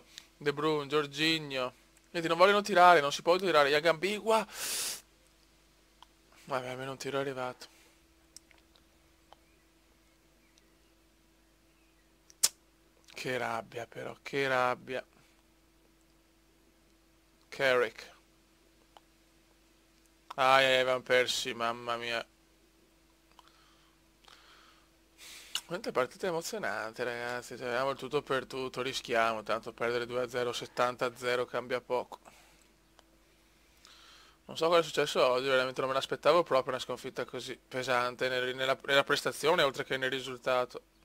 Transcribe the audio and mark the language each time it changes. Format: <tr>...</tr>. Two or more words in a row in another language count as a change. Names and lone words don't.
<it>De Bruyne, Jorginho. Vedi, non vogliono tirare, non si può tirare, Yagambigua. Vabbè, almeno un tiro è arrivato. Che rabbia però, che rabbia. Carrick. Van Persie, mamma mia. Quante partite emozionanti, ragazzi. Cioè, abbiamo il tutto per tutto, rischiamo, tanto perdere 2-0, 70-0 cambia poco. Non so cosa è successo oggi, veramente non me l'aspettavo proprio una sconfitta così pesante nella prestazione oltre che nel risultato.</it>